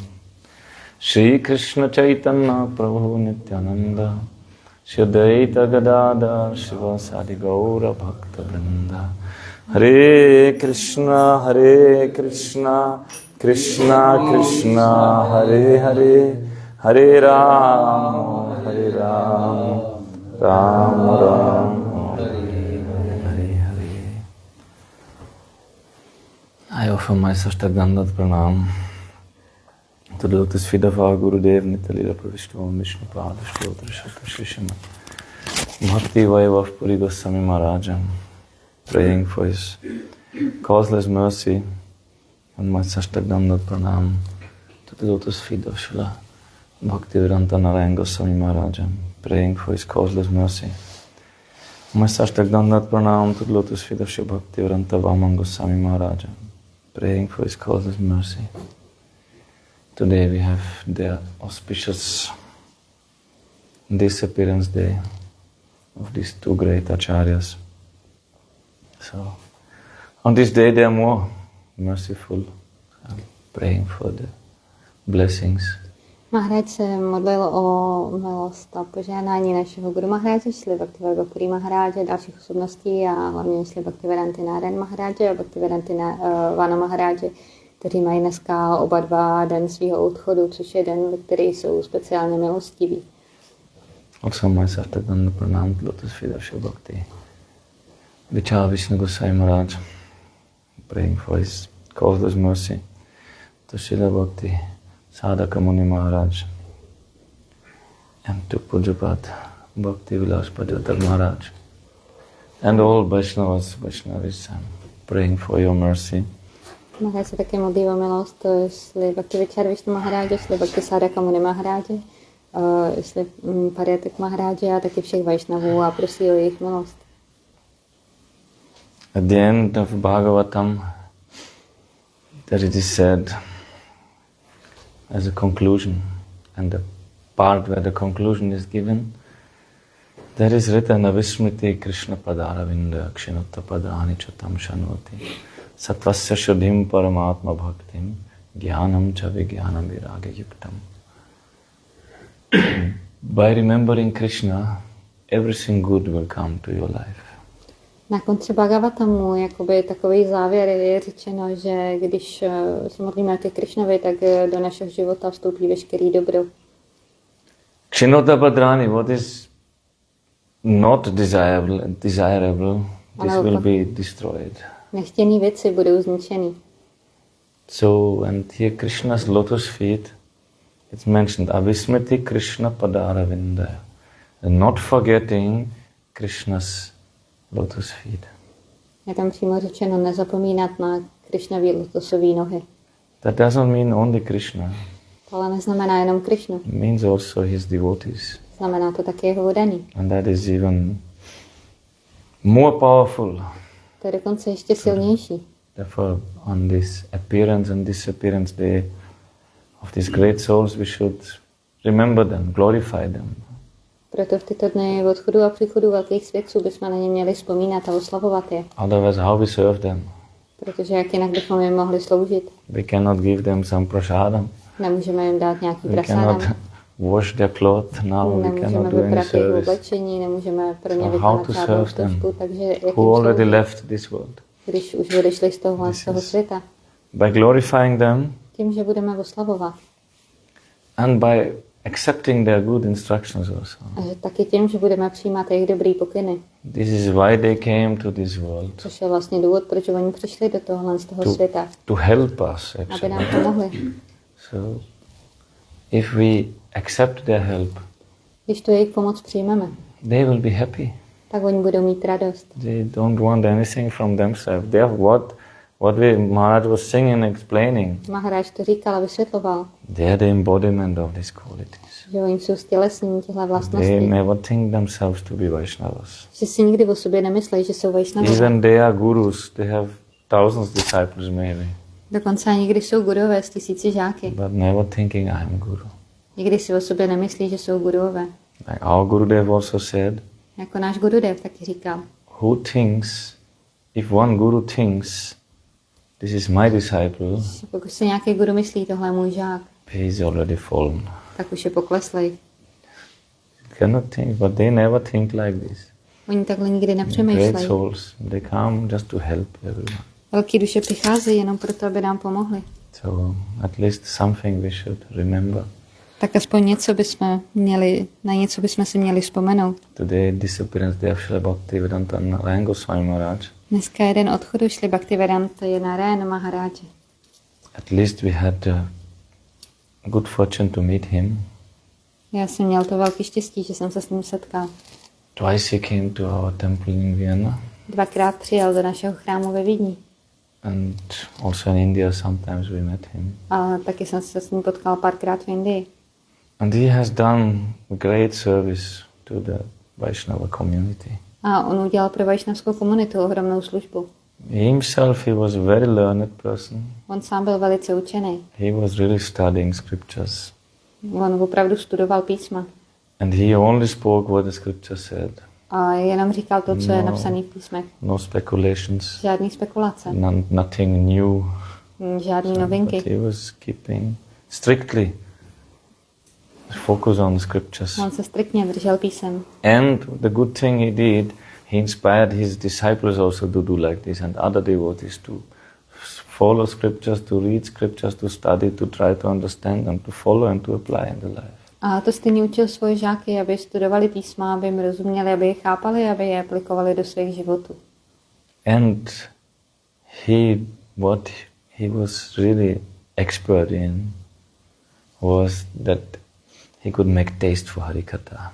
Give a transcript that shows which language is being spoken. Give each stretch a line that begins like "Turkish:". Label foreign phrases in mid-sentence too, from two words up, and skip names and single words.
Sanskrit: Shri Krishna Chaitanya Prabhu Nityananda Shri Advaita Gadadhar Shivasadi Gaura Bhakta Vrinda Hare Krishna Krishna Krishna Hare Hare Hare Ram Ram Ram Hare Hare.
English: I offer my
Sanskrit: Sashtagdandat Pranam
English: to the lotus feet of our Gurudev Nitalila Pravishnu Vishnu Pada Shlotra Shata Shishima Bhakti Vaivapuri Goswami Maharaj, praying for his causeless mercy, and my
Sanskrit: Sashtagdandat Pranam
English: to the lotus feet of Srila Bhaktivedanta Nárájana Goswami Maharaj, praying for his causeless mercy. My
Sanskrit: Sashtagdandat Pranam
English: to the lotus feet of Srila Bhaktivedanta Vámana Goswami Maharaj, praying for his causeless mercy. Today we have the auspicious disappearance day of these two great acharyas. So, on this day they are more merciful, praying for the blessings.
Czech: Maharádž se modlil o milost a požehnání našeho Guru Maharádže, Šíly Bhaktivedanta Maharádže, dalších osobností a hlavně Šíly Bhaktivedanta Nárájana Maharádže a Bhaktivedanta Vámana Maharádže, kteří mají dneska oba dva den svého odchodu, což je den, ve který jsou speciálně milostiví.
English: Also myself
Sanskrit: Tagdandat Pranam
English: to lotus feet of Srila Bhakti Vichara Vishnu Goswami Maharaj, praying for his causeless mercy to Srila Bhakti Sadhaka Muni Maharaj and to Pujapad Bhakti Vilas Paryatak Maharaj and all Vaishnavas, praying for your mercy.
Czech: Maharaj se také modlí o milost Šíly Bhakti Vichara Vishnu Maharádže, Šíly Bhakti Sadhaka Muni Maharádže, Šíly Paryatak Maharádže a taky všech Vaishnavů a prosí o jejich milost.
English: At the end of Bhagavatam, that it is said as a conclusion, and the part where the conclusion is given, there is written
Sanskrit: Avismriti Krishna Padaravinda Akshinotta Padani Chatam Shanoti Satvasya Shuddhim Paramatma Bhaktim Jnanam Cha Vijnanam Viragya Yuktam.
English: By remembering Krishna, everything good will come to your life.
Czech: Na konci Bhagavatamu jakoby takový závěr je řečeno, že když se modlíme ke Krišnovi, tak do našeho života vstoupí veškerý dobro.
Sanskrit: Kshinota Padrani,
English: what is not desirable, this will be destroyed.
Czech: Nechtěný věci budou zničeny.
English: So, and here Krishna's lotus feet, it's mentioned,
Sanskrit: Avismriti Krishna Padaravinda,
English: and not forgetting Krishna's lotus feet.
Czech: Je tam přímo řečeno nezapomínat na Krišnavý lotosový nohy.
English: That doesn't mean only Krishna.
Czech: To ale neznamená jenom Krišnu.
English: It means also his devotees.
Czech: Znamená to také jeho vodaný.
English: And that is even more powerful.
Czech: To je dokonce ještě silnější.
English: Therefore, on this appearance and disappearance day of these great souls, we should remember them, glorify them.
Czech: Proto v tyto dny odchodu a příchodu velkých svědců bychom na ně měli vzpomínat a oslavovat je.
English: Otherwise, how we serve them?
Czech: Protože jak jinak bychom jim mohli sloužit.
English: We cannot give them some prasadam.
Czech: Nemůžeme jim dát nějaký
English: We cannot
Czech: prasádam.
English: wash their cloth now. We cannot
Czech: Nemůžeme
English: do any
Czech: vyprat jejich
English: service.
Czech: oblečení, nemůžeme pro ně
English: So how
Czech: vykonat
English: to
Czech: žádnou
English: serve them?
Czech: službu, takže jak jim
English: Who already
Czech: sloužit,
English: left this world?
Czech: když už odešli z toho světa.
English: By glorifying them
Czech: Tím, že budeme oslavovat.
English: and by accepting their good instructions also.
Czech: A že taky tím, že budeme přijímat jejich dobrý pokyny.
English: This is why they came to this world.
Czech: Což je vlastně důvod, proč oni přišli do tohohle z toho světa.
English: To help us,
Czech: Aby
English: actually.
Czech: nám pomohli.
English: So, if we accept their help,
Czech: Když tu jejich pomoc přijmeme,
English: they will be happy.
Czech: tak oni budou mít radost.
English: They don't want anything from themselves. They have what Maharaj was singing and explaining.
Czech: Maharádž to říkal a vysvětloval,
English: They are the embodiment of these qualities.
Czech: že oni jsou stělesnění těchto
English: They
Czech: vlastností.
English: never think themselves to be Vaishnavas.
Czech: Že si nikdy o sobě nemyslejí, že jsou vajšnavové.
English: Even they are gurus. They have thousands of disciples maybe.
Czech: Dokonce ani když jsou gurové s tisíci žáky.
English: But never thinking I am guru.
Czech: Nikdy si o sobě nemyslí, že jsou gurové.
English: Like our Gurudev also said,
Czech: Jako náš Gurudev taky říkal,
English: who thinks, if one guru thinks, this is my disciple,
Czech: že pokud si nějaký guru myslí, tohle je můj žák,
English: he is already fallen.
Czech: tak už je pokleslej.
English: Cannot think, but they never think like this.
Czech: Oni takhle nikdy
English: Great
Czech: nepřemýšlejí.
English: souls, they come just to help everyone.
Czech: Velký duše přicházejí jenom proto, aby nám pomohli.
English: So at least something we should remember.
Czech: Tak aspoň něco bychom měli, na něco bychom si měli vzpomenout.
English: Today, disappearance day of Srila Bhaktivedanta Nárájana Goswami Maharaj.
Czech: Dneska je den odchodu Šli Bhaktivedanta je Nárájana Maharádže.
English: At least we had good fortune to meet him.
Czech: Já jsem měl to velké štěstí, že jsem se s ním setkal.
English: Twice he came to our temple in Vienna.
Czech: Dvakrát přijel do našeho chrámu ve Vídni.
English: And also in India sometimes we met him.
Czech: A taky jsem se s ním potkal párkrát v Indii.
English: And he has done great service to the Vaishnava community.
Czech: A on udělal pro vajšnavskou komunitu ohromnou službu.
English: Himself, he was a very learned person.
Czech: On sám byl velice učený.
English: He was really studying scriptures.
Czech: On opravdu studoval písma.
English: And he only spoke what the scripture said.
Czech: A jenom říkal to, co je napsané v písmech.
English: No speculations.
Czech: Žádný spekulace.
English: Nothing new.
Czech: Žádný novinky.
English: But he was keeping strictly focus on the scriptures.
Czech: On se striktně držel písem.
English: And the good thing he did, he inspired his disciples also to do like this and other devotees to follow scriptures, to read scriptures, to study, to try to understand and to follow and to apply in the life.
Czech: A to stejně učil svoje žáky, aby studovali písma, aby jim rozuměli, aby je chápali, aby je aplikovali do svých životů.
English: And what he was really expert in was that he could make taste for Harikatha.